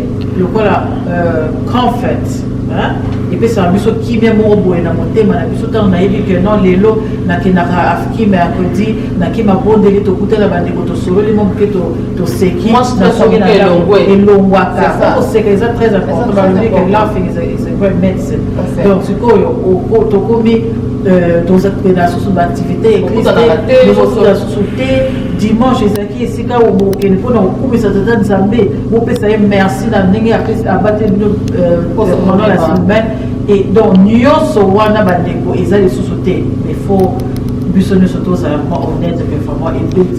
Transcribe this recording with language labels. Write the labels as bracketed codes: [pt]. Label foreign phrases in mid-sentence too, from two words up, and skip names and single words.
[ln] lokola [fr] grand fête [ln] epesaka biso kimia moko boye na motema na biso ntango nayebi ke non lelo nakendaka afiki mercredi nakima bondeli tokutana bandeko tosololi mo moke toseki nasoki na elongwaka koseka eza [fr] très important [ln] balobi ke [en] laughing is a great medicine [ln] donc sikoyo tokomi tozapena susu baactivité église susu te dimanche ezalaki esika okende mpona kokumisa tata nzambe bopesa ye merci na ndenge abateli bino [fr] pendant la semaine et donc [ln] nyonso wana bandeko eza lisusu te [fr] mais faut [ln] biso nyonso tozala [fr] vraiment honnête mais vraiment [ln] ebeti